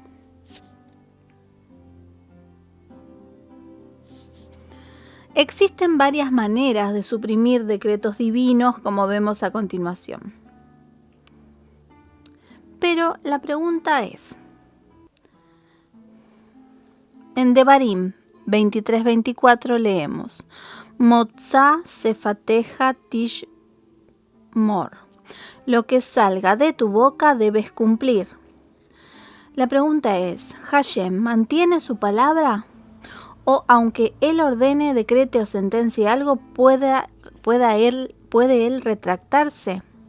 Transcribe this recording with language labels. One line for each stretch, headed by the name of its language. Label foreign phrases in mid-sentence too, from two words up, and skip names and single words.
Spanish: Existen varias maneras de suprimir decretos divinos, como vemos a continuación. Pero la pregunta es, en Devarim 23-24 leemos,
Hebrew: מוֹצָא שְׂפָתֶיךָ תִּשְׁמֹר,
Spanish: lo que salga de tu boca debes cumplir. La pregunta es, ¿Hashem mantiene su palabra? ¿O aunque él ordene, decrete o sentencie algo, puede él retractarse?